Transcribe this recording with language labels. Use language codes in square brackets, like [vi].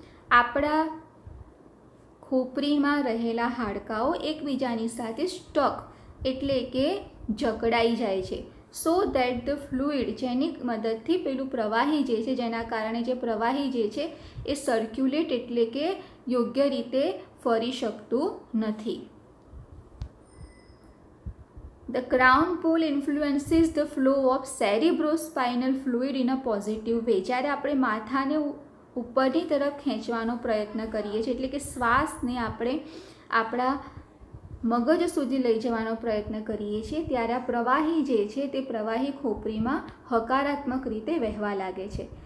[gu] આપણા ખોપરીમાં રહેલા હાડકાઓ એકબીજાની સાથે સ્ટક એટલે કે જકડાઈ જાય છે. [en] so that the fluid, [gu] જેની મદદથી પેલું પ્રવાહી જે છે, જેના કારણે જે પ્રવાહી જે છે એ સર્ક્યુલેટ એટલે કે યોગ્ય રીતે ફરી શકતું નથી. [en] The crown pull influences the flow of cerebrospinal fluid in a positive way. [gu] જ્યારે આપણે માથાને ઉપરની તરફ ખેંચવાનો પ્રયત્ન કરીએ છીએ, એટલે કે શ્વાસને આપણે આપણા મગજ સુધી લઈ જવાનો પ્રયત્ન કરીએ છીએ, ત્યારે આ પ્રવાહી જે છે તે પ્રવાહી ખોપરીમાં હકારાત્મક રીતે વહેવા લાગે છે.